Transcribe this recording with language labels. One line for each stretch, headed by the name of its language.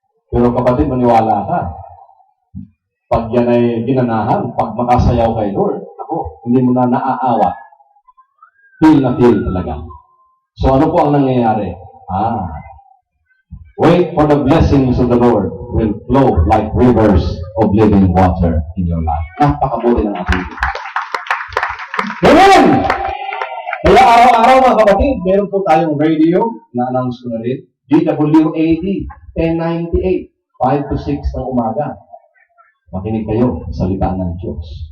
Filipino: Pero kapatid, maniwala ka. Pag yan ay ginanahan, pag makasayaw kay Lord, ako, hindi mo na naaawa. Feel na feel talaga. So ano po ang nangyayari?
English: Wait for the blessings of the Lord will flow like rivers of living water in your life.
Filipino: Napakabuti ng ating Diyos. Amen! Kaya araw-araw mga kapatid, meron po tayong radio, na-announce ko na rin, DWAD 1098, 5 to 6 ng umaga. Makinig kayo sa salita ng Diyos.